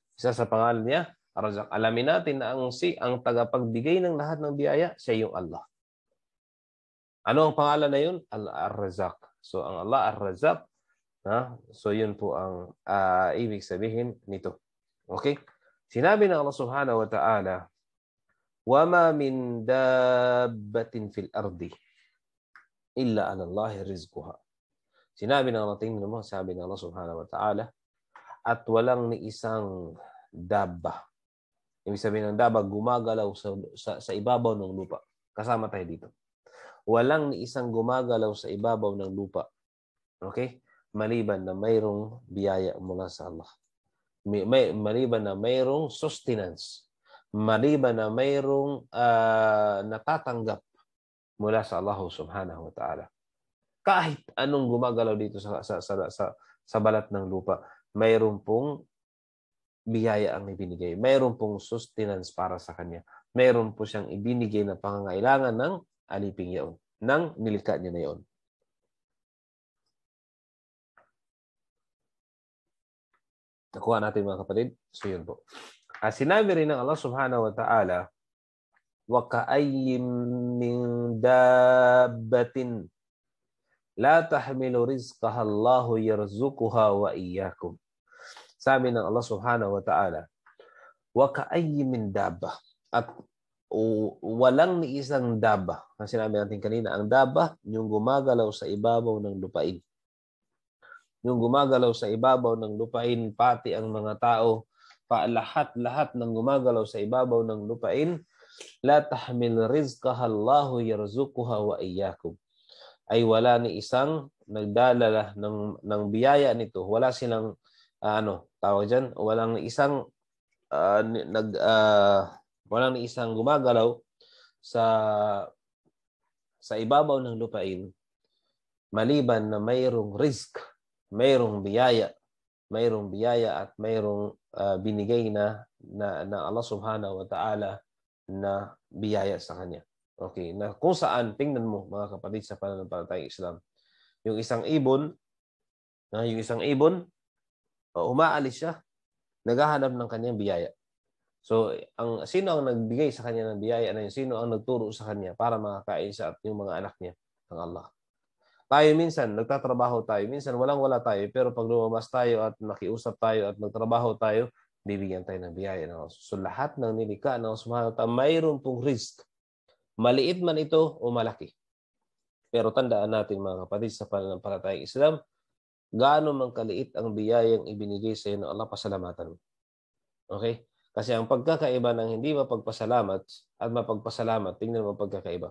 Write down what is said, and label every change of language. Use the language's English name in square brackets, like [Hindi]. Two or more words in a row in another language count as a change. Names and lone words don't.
[Filipino] Isa sa pangalan niya, Ar-Razak. Alamin natin na ang tagapagbigay ng lahat ng biyaya, siya yung Allah. Ano ang pangalan na yun? Ar-Razak. So ang Allah, Ar-Razak. So yun po ang ibig sabihin nito. Okay? Sinabi ng Allah [Arabic] سبحانه وتعالى, وَمَا مِن دَابَّةٍ فِي الْأَرْضِ إِلَّا عَلَى اللَّهِ رِزْقُهَا. [Filipino] Sinabi ng Allah, tingnan mo, sabi ng Allah [Arabic] سبحانه وتعالى, [Filipino] at walang ni isang dabba. Ibig sabihin ng dabba, gumagalaw sa ibabaw ng lupa. Kasama tayo dito. Walang ni isang gumagalaw sa ibabaw ng lupa. Okay? Maliban na mayroong biyaya mula sa Allah. Maliban na mayroong sustenance, maliban na mayroong natatanggap mula sa Allah [Arabic] سبحانه وتعالى. [Filipino] Kahit anong gumagalaw dito sa balat ng lupa, mayroon pong biyaya ang ibinigay. Mayroon pong sustenance para sa kanya. Mayroon po siyang ibinigay na pangangailangan ng aliping yaon, ng nilikha niya na yaon. Nakuha natin mga kapatid. So yun po. Sinabi rin ng Allah [Arabic] سبحانه وتعالى, وَكَأَيِّن مِّن دَابَّةٍ لَا تَحْمِلُ رِزْقَهَا اللَّهُ يَرْزُقُهَا وَإِيَّاكُمْ. [Filipino] Sabi ng Allah [Arabic] سبحانه وتعالى, وَكَأَيِّن مِّن دَابَّةٍ. [Filipino] At walang ni isang daba. Ang sinabi natin kanina, ang daba, yung gumagalaw sa ibabaw ng lupain. Yung gumagalaw sa ibabaw ng lupain, pati ang mga tao, lahat ng gumagalaw sa ibabaw ng lupain, [Arabic] لا تحمل رزقها الله يرزقها وإياكم. [Filipino] Ay wala ni isang nagdala ng biyaya nito. Wala silang tawag diyan, walang ni isang gumagalaw sa ibabaw ng lupain maliban na mayroong rizq, mayroong biyaya at mayroong binigay na Allah [Arabic] سبحانه وتعالى [Filipino] na biyaya sa kanya. Okay, na kung saan, tingnan mo mga kapatid sa pananampalatayang Islam, yung isang ibon, umaalis siya, naghahanap ng kanyang biyaya. So, sino ang nagbigay sa kanya ng biyaya na yun? Sino ang nagturo sa kanya para makakain siya at yung mga anak niya? Ang Allah. Tayo minsan, nagtatrabaho tayo. Minsan, walang-wala tayo. Pero pag lumabas tayo at nakiusap tayo at nagtrabaho tayo, bibigyan tayo ng biyaya. So, lahat ng nilikha ng [Arabic] سبحانه وتعالى, [Filipino] mayroon pong risk. Maliit man ito o malaki. Pero tandaan natin mga kapatid sa pananampalatayang Islam, gaano man kaliit ang biyayang ibinigay sa iyo ng Allah, pasalamatan mo. Okay? Kasi ang pagkakaiba ng hindi mapagpasalamat at mapagpasalamat, tingnan mo ang pagkakaiba.